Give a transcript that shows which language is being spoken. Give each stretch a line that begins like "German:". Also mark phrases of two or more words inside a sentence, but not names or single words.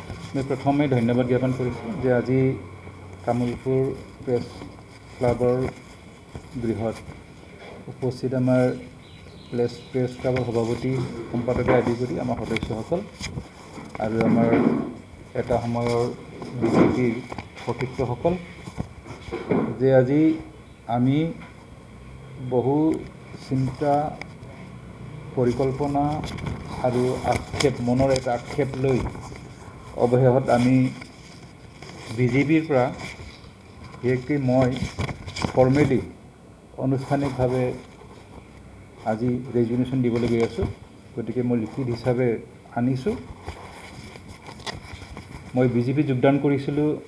Assamese: মই প্ৰথমে ধন্যবাদ জ্ঞাপন কৰিছোঁ যে আজি তামুলপুৰ প্ৰেছ ক্লাবৰ গৃহত উপস্থিত আমাৰ প্ৰেছ ক্লাবৰ সভাপতি সম্পাদকে আদি কৰি আমাৰ সদস্যসকল আৰু আমাৰ এটা সময়ৰ বিজেপিৰ সতীৰ্থসকল যে আজি আমি বহু চিন্তা পৰিকল্পনা আৰু আক্ষেপ মনৰ এক আক্ষেপ লৈ অৱশেষত আমি বিজেপিৰ পৰা বিশেষকৈ মই ফৰ্মেলি আনুষ্ঠানিকভাৱে আজি ৰেজিগনেশ্যন দিবলৈ গৈ আছোঁ গতিকে মই লিখিত হিচাপে আনিছোঁ মই বিজেপি যোগদান কৰিছিলোঁ